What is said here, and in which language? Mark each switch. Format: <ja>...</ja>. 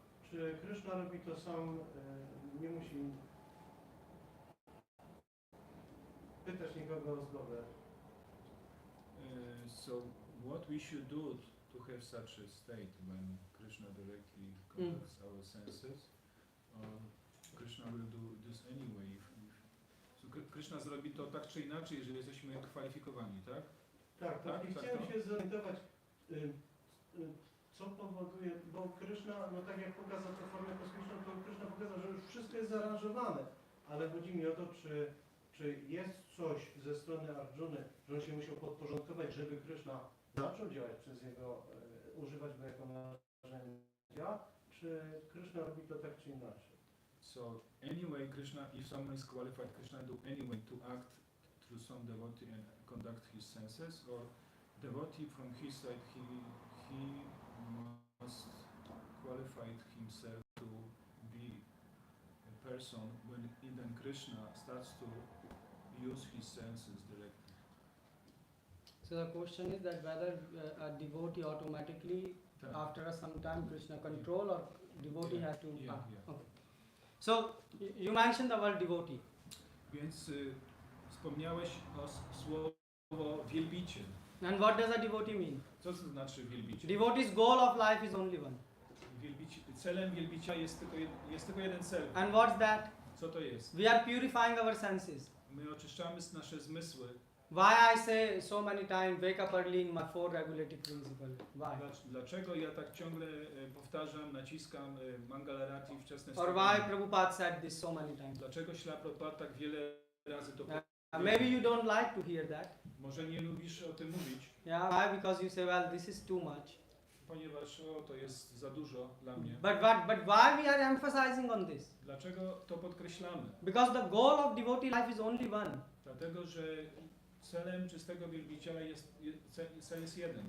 <pl>Czy Kryszna robi to sam, nie musi pytać nikogo o zgodę?</pl> <en>So what we should do to have such a state when Krishna directly conducts our senses? Krishna will do this anyway.</en> <pl>So Krishna zrobi to tak czy inaczej, jeżeli jesteśmy kwalifikowani, tak? Tak. I chciałem się zorientować, co powoduje, bo Kryszna, no tak jak pokazał tę formę kosmiczną, to Kryszna pokazał, że już wszystko jest zaaranżowane, ale chodzi mi o to, czy jest coś ze strony Arjuny, że on się musiał podporządkować, żeby Kryszna zaczął działać przez niego, używać go jako narzędzia, czy Kryszna robi to tak czy inaczej?</pl> <en>So anyway, Krishna, if someone is qualified, Krishna do anyway to act through some devotee and conduct his senses, or devotee from his side, he must qualify himself to be a person when even Krishna starts to use his senses directly. So the question is that whether a devotee automatically,</en> <pl>Tak.</pl> <en>after some time, Krishna control, or devotee has to. Yeah. Okay. So you mentioned the word devotee.</en> <pl>Więc wspomniałeś o słowo wielbiciel.</pl> <en>And what does a devotee mean?</en> <pl>Co to znaczy wielbiciel?</pl> <en>Devotee's goal of life is only one.</en> <pl>Celem wielbicia jest tylko jeden cel.</pl> <en>And what's that?</en> <pl>Co to jest?</pl> <en>We are purifying our senses.</en> <pl>My oczyszczamy nasze zmysły.</pl> <en>Why I say so many times, wake up early in my 4 regulative principle? Why?</en> <pl>Dlaczego ja tak ciągle powtarzam, naciskam Mangalarati wczesne</pl> <en>Or why Prabhupada said this so many times?</en> <pl>Dlaczego Śla Prabhupada tak wiele razy to</pl> <en>Maybe you don't like to hear that.</en> <pl>Może nie lubisz o tym mówić.</pl> <en>Yeah, why? Because you say, well, this is too much.</en> <pl>Ponieważ to jest za dużo dla mnie.</pl> <en>But why we are emphasizing on this?</en> <pl>Dlaczego to podkreślamy?</pl> <en>Because the goal of devotee life is only one.</en> <pl>Dlatego, że celem czystego wielbiciela cel jest jeden.</pl>